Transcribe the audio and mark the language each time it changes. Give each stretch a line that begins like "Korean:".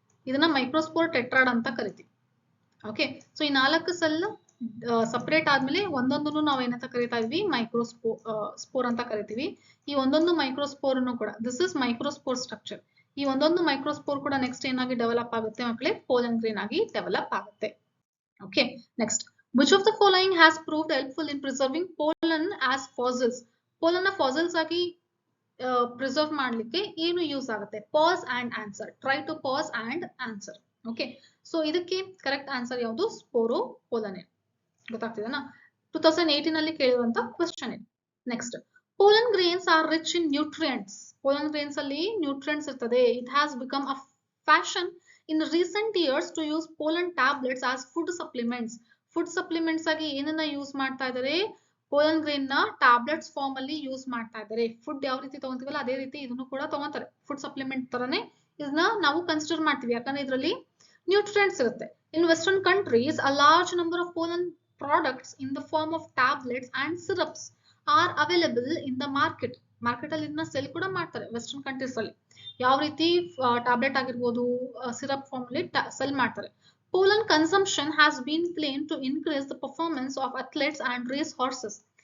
Kannada: ಇದನ್ನ microspore tetrad ಅಂತ ಕರಿತೀವಿ. ಓಕೆ, ಸೊ ಈ 4 ಸೆಲ್ ಸಪರೇಟ್ ಆದ್ಮೇಲೆ ಒಂದೊಂದನ್ನು ನಾವು ಏನಂತ ಕರಿತಾ ಇದ್ವಿ, ಸ್ಪೋರ್ ಅಂತ ಕರಿತೀವಿ. ಈ ಒಂದೊಂದು ಮೈಕ್ರೋಸ್ಪೋರ್ ಕೂಡ,
English: This is microspore structure.
Kannada: ಈ ಒಂದೊಂದು ಮೈಕ್ರೋಸ್ಪೋರ್ ಕೂಡ ನೆಕ್ಸ್ಟ್ ಏನಾಗಿ ಡೆವಲಪ್ ಆಗುತ್ತೆ ಮಕ್ಕಳೇ, ಪೋಲನ್ ಗ್ರೇನ್ ಆಗಿ ಡೆವಲಪ್ ಆಗುತ್ತೆ.
English: Okay, next, which of the following has proved helpful in preserving pollen as fossils?
Kannada: pollen fossils ಆಗಿ ಪ್ರಿಸರ್ವ್ ಮಾಡ್ಲಿಕ್ಕೆ ಏನು ಯೂಸ್ ಆಗುತ್ತೆ?
English: Pause and answer. Try to pause and answer.
Kannada: Okay, so ಇದಕ್ಕೆ correct answer ಯಾವುದು? ಸ್ಪೋರೋ pollen. ಗೊತ್ತಾಗ್ತಿದೆನಾ? 2018 ಅಲ್ಲಿ ಕೇಳಿರುವಂತ question ಇದೆ.
English: Next, pollen grains are rich in nutrients.
Kannada: Pollen grains ಅಲ್ಲಿ nutrients ಇರ್ತದೆ.
English: It has become a fashion in recent years to use pollen tablets as food supplements.
Kannada: Food supplements ಆಗಿ ಏನನ್ನ use ಮಾಡ್ತಾ ಇದ್ದಾರೆ? Pollen grain ನ tablets form ಅಲ್ಲಿ use ಮಾಡ್ತಾ ಇದ್ದಾರೆ. ಫುಡ್ ಯಾವ ರೀತಿ ತಗೊಂತೀವಲ್ಲ ಅದೇ ರೀತಿ ಇದನ್ನು ಕೂಡ ತಗೊಂತಾರೆ. ಫುಡ್ ಸಪ್ಲಿಮೆಂಟ್ ತರನೇ ಇದನ್ನ ನಾವು ಕನ್ಸಿಡರ್ ಮಾಡ್ತೀವಿ, ಯಾಕಂದ್ರೆ ಇದರಲ್ಲಿ ನ್ಯೂಟ್ರಿಯೆಂಟ್ಸ್ ಇರುತ್ತೆ.
English: In western countries a large number of pollen products in the form of tablets and syrups are available in the market.
Kannada: Market ಅಲ್ಲಿ ಇದನ್ನ ಸೆಲ್ ಕೂಡ ಮಾಡ್ತಾರೆ ವೆಸ್ಟರ್ನ್ ಕಂಟ್ರೀಸ್ ಅಲ್ಲಿ. ಯಾವ ರೀತಿ ಟ್ಯಾಬ್ಲೆಟ್ ಆಗಿರ್ಬೋದು, ಸಿರಪ್ ಫಾರ್ಮ್ ಅಲ್ಲಿ ಸೆಲ್ ಮಾಡ್ತಾರೆ.
English: Pollen consumption has been claimed to increase the performance of athletes and race horses.